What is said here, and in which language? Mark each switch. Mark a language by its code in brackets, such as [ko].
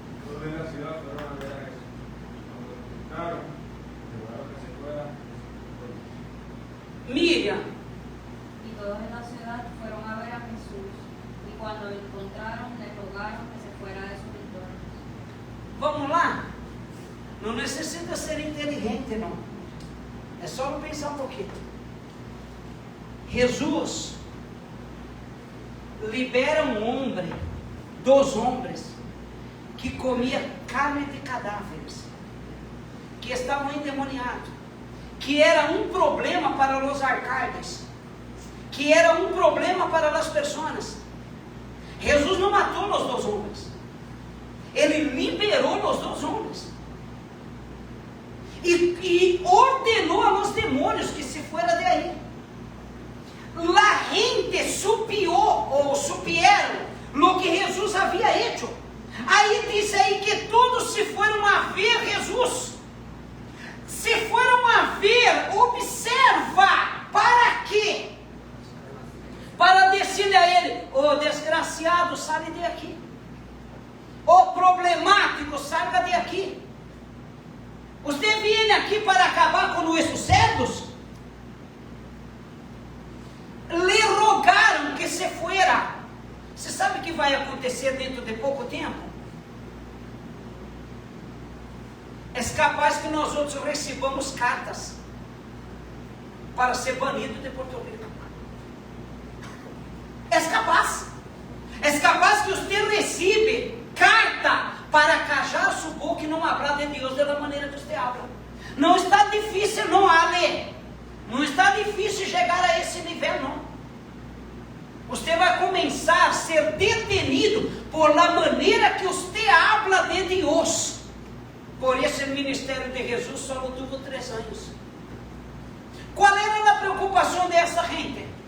[es] Todos en la ciudad fueron a ver a Jesús. Cuando lo encontraron, le rogaron que se fuera de sus contornos. Miriam. Y todos en la ciudad fueron a ver a Jesús, y cuando lo encontraron, le rogaron que se fuera de sus entornos. [pt] Vamos lá? Não necessita ser inteligente, não. É só pensar um pouquinho. Jesus libera um homem, 2 homens, que comia carne de cadáveres, que estavam endemoniados, que era um problema para os alcaldes, que era um problema para as pessoas. Jesus não matou os 2 homens, Ele liberou os 2 homens, e ordenou aos demônios [es] que se fuera de aí. La gente supieron lo que Jesús había hecho. [pt] Aí diz aí que todos se foram a ver Jesus. Se foram a ver, observa, para quê? Para dizer a ele, ô [es] desgraciado, [pt] sai de aqui. Ô problemático, [es] salga de aqui. [pt] Você vem aqui para acabar com nossos cerdos? [es] Le rogaram que se fuera. [pt] Você sabe o que vai acontecer dentro de pouco tempo? É capaz que nós outros recebamos cartas para ser banido de Porto Rico. É capaz. É capaz que você receba carta [es] para callar su boca y no hablar de Dios de la manera que usted habla. [pt] Não está difícil, não, Ale. Não está difícil chegar a esse nível, não. Você vai começar a ser [es] detenido por la maneira [pt] que você [es] habla [pt] de Deus. Por isso o ministério de Jesus só [es] tuvo [pt] 3 anos. Qual era a preocupação dessa gente?